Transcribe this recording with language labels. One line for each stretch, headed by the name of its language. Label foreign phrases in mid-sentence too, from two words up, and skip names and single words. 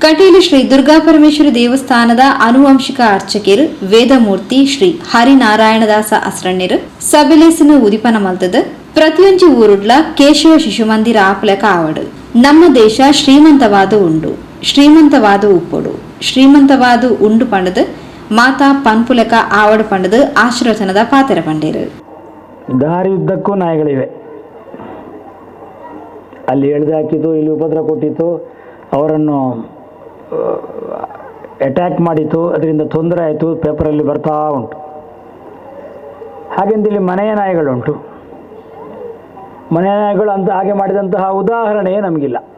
Tulu: ಕಟೀಲು ಶ್ರೀ ದುರ್ಗಾಪರಮೇಶ್ವರಿ ದೇವಸ್ಥಾನದ ಆನುವಂಶಿಕ ಅರ್ಚಕರು ವೇದಮೂರ್ತಿ ಶ್ರೀ ಹರಿನಾರಾಯಣದಾಸ ಅಸ್ರಣ್ಯರು ಸಬೆಲೇಸಿನ ಉದಿಪನ ಮಲ್ತದ ಪ್ರತಿಯೊಂದು ಊರುಡ್ಲ ಕೇಶವ ಶಿಶು ಮಂದಿರ ಆಪಲಕ ಆವಡು. ನಮ್ಮ ದೇಶ ಶ್ರೀಮಂತವಾದ ಉಂಡು, ಶ್ರೀಮಂತವಾದ ಉಪ್ಪೊಡು, ಶ್ರೀಮಂತವಾದ ಉಂಡು ಪಂಡದು ಮಾತಾ ಪನ್ಪುಲಕ ಆವಡು ಪಂಡದು ಆಶೀರ್ವಚನದ ಪಾತೆರ ಪಂಡೇರು.
Kannada: ದಾರಿಯುದ್ದಕ್ಕೂ ನಾಯಿಗಳಿವೆ. ಅಲ್ಲಿ ಎಳೆದು ಹಾಕಿತು, ಇಲ್ಲಿ ಉಪದ್ರ ಕೊಟ್ಟಿತ್ತು, ಅವರನ್ನು ಅಟ್ಯಾಕ್ ಮಾಡಿತು, ಅದರಿಂದ ತೊಂದರೆ ಆಯಿತು, ಪೇಪರಲ್ಲಿ ಬರ್ತಾ ಉಂಟು. ಹಾಗೆಂದು ಇಲ್ಲಿ ಮನೆಯ ನಾಯಿಗಳುಂಟು. ಮನೆಯ ನಾಯಿಗಳು ಅಂತ ಹಾಗೆ ಮಾಡಿದಂತಹ ಉದಾಹರಣೆಯೇ ನಮಗಿಲ್ಲ.